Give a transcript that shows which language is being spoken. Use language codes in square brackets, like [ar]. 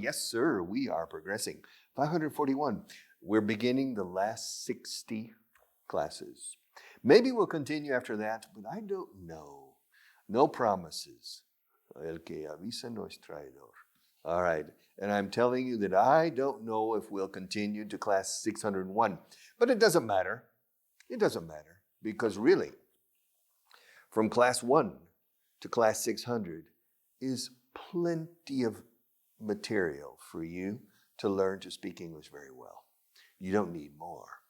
[en] Yes, sir, we are progressing. 541. We're beginning the last 60 classes. Maybe we'll continue after that, but I don't know. No promises. [es] El que avisa no es traidor. [en] All right, and I'm telling you that I don't know if we'll continue to class 601, but it doesn't matter. It doesn't matter because really, from class 1 to class 600 is plenty of material for you to learn to speak English very well. You don't need more.